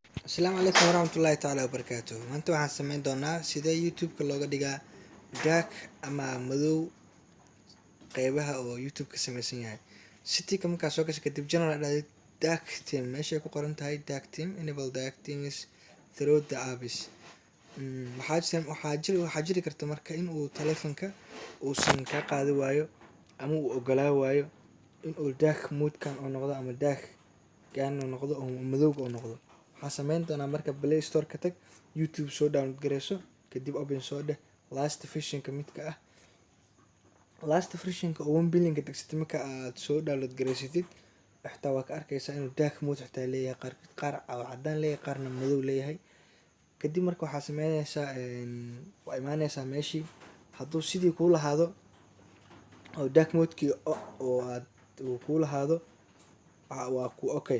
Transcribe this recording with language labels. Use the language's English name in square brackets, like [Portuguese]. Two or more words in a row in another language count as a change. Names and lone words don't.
[Somali] Asalaamu calaykum waraxmatullaahi tacaala wabarakaatuh. Maanta waxaan sameyn doonaa sidee YouTube-ka looga dhigaa dark ama madow qeybaha oo YouTube ka samaysan yahay. Setting-ka markaa soo gasho kadib general dhahid [English] dark theme [Somali] meesha ay ku qoran tahay [English] dark theme, enable dark themes through the apps. [Somali] Waxaa jiri karta marka in uu taleefanka uusan ka qaadi waayo ama uu ogolaa waayo in uu [English] dark mode-kan [Somali] oo noqdo ama dark gaan oo noqdo oo madowga oo noqdo. Waxaan sameyn doonaa marka Play Store ka tag, YouTube soo download gareyso, kadib open soo dheh [English] last version-ka [Somali] midka ah. [English] Last version-ka [Somali] oo 1 billion ka tagsatay marka aad soo download gareysatid, xitaa waa ka arkaysaa inuu [English] dark mode [Somali] xitaa leeyahay, qaar caddaan leeyahay, qaarna madow leeyahay. Kadib marka waxaa sameynaysaa waa imaanaysaa meeshii hadduu sidii kuu lahaado oo [English] dark mode-kii [Somali] oo aad kuu lahaado waa ku okay.